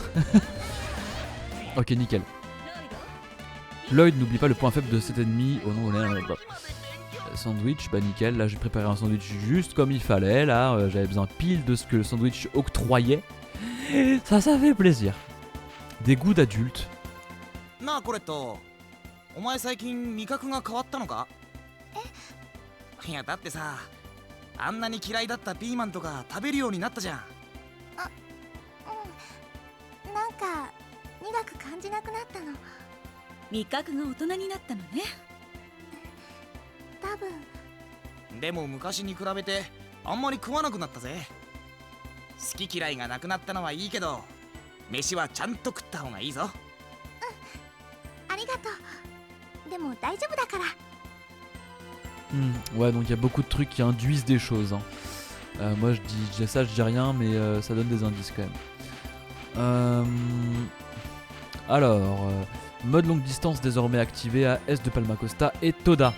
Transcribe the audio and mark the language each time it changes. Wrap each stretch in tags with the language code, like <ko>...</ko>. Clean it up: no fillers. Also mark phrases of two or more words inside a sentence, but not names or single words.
<fr>Ok nickel. Lloyd n'oublie pas le point faible de cet ennemi. Oh non, sandwich, bah nickel, là j'ai préparé un sandwich juste comme il fallait. Là j'avais besoin pile de ce que le sandwich octroyait. Ça fait plaisir. Des goûts d'adulte.</fr> <ja>なあ Coletto、お前最近味覚が変わったのか? いやだってさあんなに嫌いだったピーマンとか食べるようになったじゃん。なんか苦く感じなくなったの。味覚が大人になったのね。多分。でも昔に比べてあんまり食わなくなったぜ。好き嫌いがなくなったのはいいけど、飯はちゃんと食った方がいいぞ。ありがとう。でも大丈夫だから。</ja> <fr>Ouais, donc il y a beaucoup de trucs qui induisent des choses. Hein. Moi je dis ça, je dis rien, mais ça donne des indices quand même. Alors, mode longue distance désormais activé à est de Palma Costa et Toda.</fr>